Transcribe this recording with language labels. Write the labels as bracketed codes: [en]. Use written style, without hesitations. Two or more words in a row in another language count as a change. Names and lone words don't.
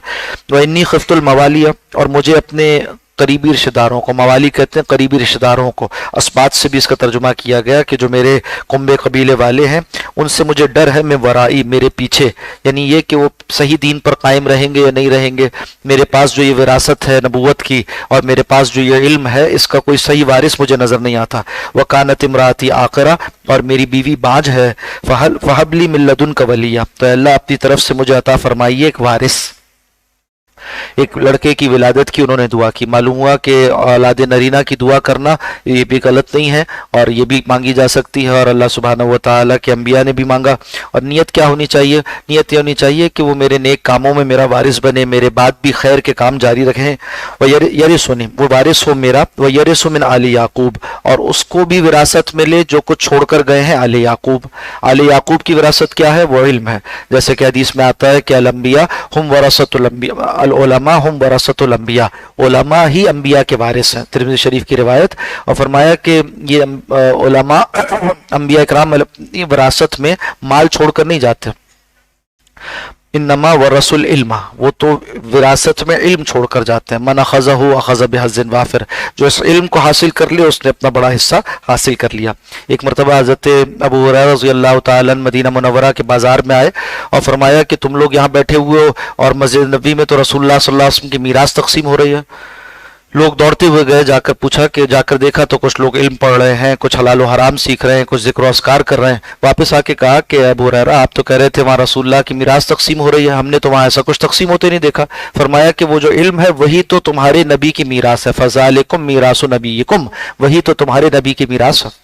[ar] وإني خفت الموالي, [hi] और मुझे अपने करीबी रिश्तेदारों को, मवाली कहते हैं करीबी रिश्तेदारों को, अस्बात से भी इसका तर्जुमा किया गया कि जो मेरे कुंबे कबीले वाले हैं उनसे मुझे डर है, मैं वराई, मेरे पीछे, यानी ये कि वो सही दीन पर कायम रहेंगे या नहीं रहेंगे। मेरे पास जो ये विरासत है नबूवत की और मेरे पास जो ये इल्म है, इसका कोई सही वारिस मुझे नज़र नहीं आता। [ar] وكانت امرأتي عاقرا, [hi] और मेरी बीवी बाँझ है। [ar] فهب لي من لدنك وليا, [hi] तो अल्लाह अपनी तरफ से मुझे अता फरमाइए एक वारिस। ایک लड़के की विलादत की उन्होंने दुआ की। मालूम हुआ कि औलाद नरीना की दुआ करना ये भी गलत नहीं है और ये भी मांगी जा सकती है, और अल्लाह [ar] سبحانه وتعالى [hi] के अंबिया ने भी मांगा। और नियत क्या होनी चाहिए? नियत ये होनी चाहिए कि वो मेरे नेक कामों में मेरा वारिस बने, मेरे बाद भी खैर के काम जारी रखें। [ar] ويرثني, [hi] वो वारिस हो मेरा, [ar] ويرث من آل يعقوب, [hi] और उसको भी विरासत मिले जो कुछ छोड़कर गए हैं आले याकूब। आले याकूब की विरासत क्या है? वो इल्म है। जैसे कि हदीस में आता है कि [ar] الأنبياء هم ورثة الأنبياء, العلماء هم ورثة الأنبياء, [hi] उलमा ही अंबिया के वारिस हैं। तिरमिज़ी शरीफ की रिवायत। और फरमाया कि ये उलमा अंबिया इकराम विरासत में माल छोड़कर नहीं जाते। [ar] إنما ورثوا العلم, [hi] वो तो विरासत में इल्म छोड़कर जाते हैं। [ar] من أخذه أخذ بحظ وافر, [hi] जो इस इल्म को हासिल कर लिया उसने अपना बड़ा हिस्सा हासिल कर लिया। एक मरतबा हज़रत अबू हुरैरा [ar] رضي الله تعالى عنه [hi] मदीना मुनव्वरा के बाजार में आए और फरमाया कि तुम लोग यहाँ बैठे हुए हो और मस्जिद नबी में तो रसूलुल्लाह [ar] صلى الله عليه وسلم [hi] की मीरास तकसीम हो रही है। लोग दौड़ते हुए गए, जाकर पूछा कि जाकर देखा तो कुछ लोग इल्म पढ़ रहे हैं, कुछ हलाल हराम सीख रहे हैं, कुछ जिक्र अस्कार कर रहे हैं। वापस आके कहा कि अबू हुरैरा आप तो कह रहे थे वहाँ रसूलुल्लाह की मीरास तकसीम हो रही है, हमने तो वहाँ ऐसा कुछ तकसीम होते नहीं देखा। फरमाया कि वो जो इल्म है वही तो तुम्हारे नबी की मीरास है, [ar] فذلكم ميراث نبيكم, [hi] वही तो तुम्हारे नबी की मीरास है।